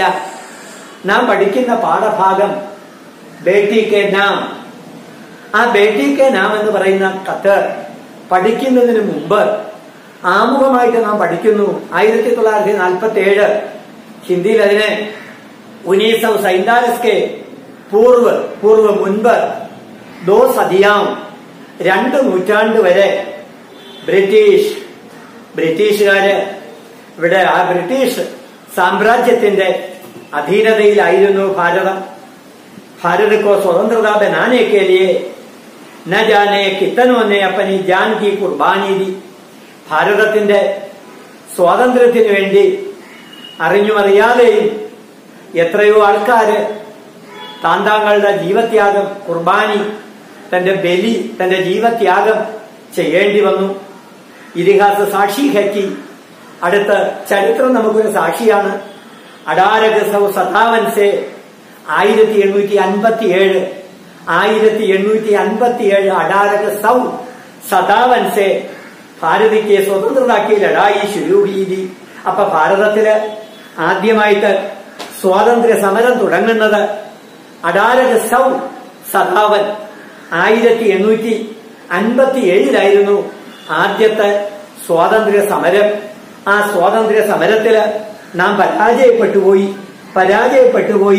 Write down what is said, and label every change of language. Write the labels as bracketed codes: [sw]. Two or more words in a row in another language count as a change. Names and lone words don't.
[ml] നാം പഠിക്കുന്ന പാഠഭാഗം ബേട്ടി കെ നാം. ആ ബേട്ടി കെ നാം എന്ന് പറയുന്ന കത്ത് പഠിക്കുന്നതിന് മുമ്പ് ആമുഖമായിട്ട് നാം പഠിക്കുന്നു 1947. ഹിന്ദിയിൽ അതിനെ [hi] 1947 के पूर्व [ml] മുൻപ് 2 സദിയാം 2 നൂറ്റാണ്ട് വരെ ബ്രിട്ടീഷുകാര് ഇവിടെ ആ ബ്രിട്ടീഷ് സാമ്രാജ്യത്തിന്റെ അധീനതയിലായിരുന്നു ഭാരതം. [hi] भारत को स्वतंत्रता बनाने के लिए न जाने कितनों ने अपनी जान की कुर्बानी दी. [ml] ഭാരതത്തിന്റെ സ്വാതന്ത്ര്യത്തിന് വേണ്ടി അറിഞ്ഞും അറിയാതെയും എത്രയോ ആൾക്കാര് താന്താങ്ങളുടെ ജീവത്യാഗം, കുർബാനി, തന്റെ ബലി, തന്റെ ജീവത്യാഗം ചെയ്യേണ്ടി വന്നു. [hi] इतिहास साक्षी है. [ml] അടുത്ത ചരിത്രം നമുക്കൊരു സാക്ഷിയാണ്. [hi] 1857 से 1857 1857 से भारत की स्वतंत्रता की लड़ाई शुरू हुई थी. [ml] അപ്പൊ ഭാരതത്തില് ആദ്യമായിട്ട് സ്വാതന്ത്ര്യ സമരം തുടങ്ങുന്നത് 1857 ആദ്യത്തെ സ്വാതന്ത്ര്യ സമരം. ആ സ്വാതന്ത്ര്യ സമരത്തില് നാം പരാജയപ്പെട്ടുപോയി.